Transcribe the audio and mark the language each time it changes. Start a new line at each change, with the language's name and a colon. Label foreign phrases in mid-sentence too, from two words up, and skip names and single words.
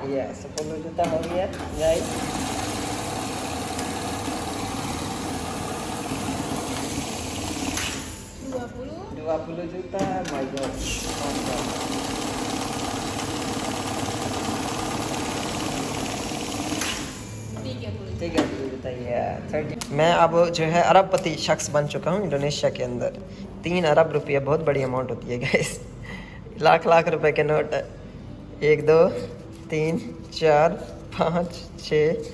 Indonesian: iya 10 juta
Hindi: हो गया
Indonesian: guys 20 juta
English: my god
Indonesian: mantap
Hindi: 30 जुता या 30 मैं अब जो है अरबपति शख्स बन चुका हूँ इंडोनेशिया के अंदर 3 अरब रुपये बहुत बड़ी अमाउंट होती है गैस लाख लाख रुपए के नोट 1 2 3 4 5 6